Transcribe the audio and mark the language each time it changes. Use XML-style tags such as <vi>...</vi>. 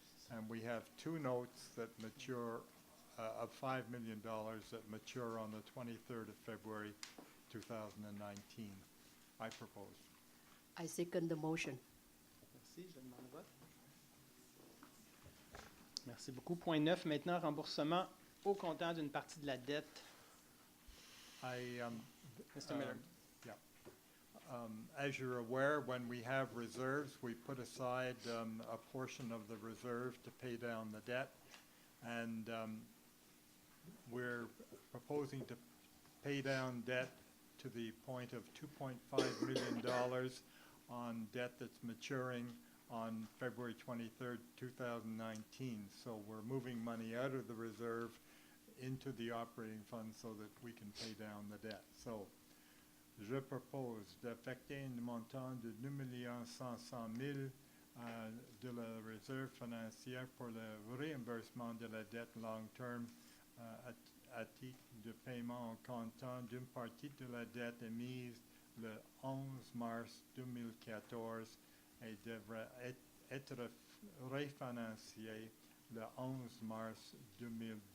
<en>And we have two notes that mature of $5 million that mature on the 23rd of February 2019. I propose. I second the motion.</en> <fr>Merci, je demande le vote. Merci beaucoup. Point 9, maintenant, remboursement au comptant d'une partie de la dette.</fr> <en>Mr. Miller. As you're aware, when we have reserves, we put aside a portion of the reserve to pay down the debt. And we're proposing to pay down debt to the point of $2.5 million on debt that's maturing on February 23rd, 2019. So we're moving money out of the reserve into the operating fund so that we can pay down the debt.</en> <fr>So je propose d'affecter un montant de 2 100 000 de la réserve financière pour le réimbursement de la dette long terme à titre de paiement en comptant d'une partie de la dette émise le 11 mars 2014 et devra être refinancé le 11 mars 2019.</fr>